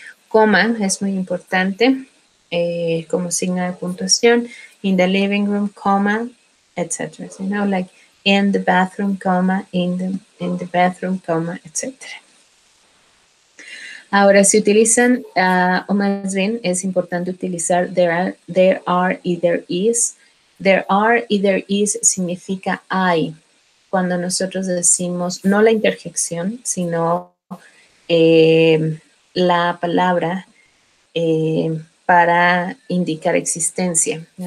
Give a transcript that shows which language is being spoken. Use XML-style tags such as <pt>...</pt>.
<es>Coma es muy importante como signo de puntuación.</es> <en>In the living room, comma, etc. So, like in the bathroom, comma, in the bathroom, comma, etc.</en> <es>Ahora, si utilizan, o más bien, es importante utilizar there are y there is. There are y there is significa hay. Cuando nosotros decimos, no la interjección, sino la palabra para indicar existencia, ¿no?</es>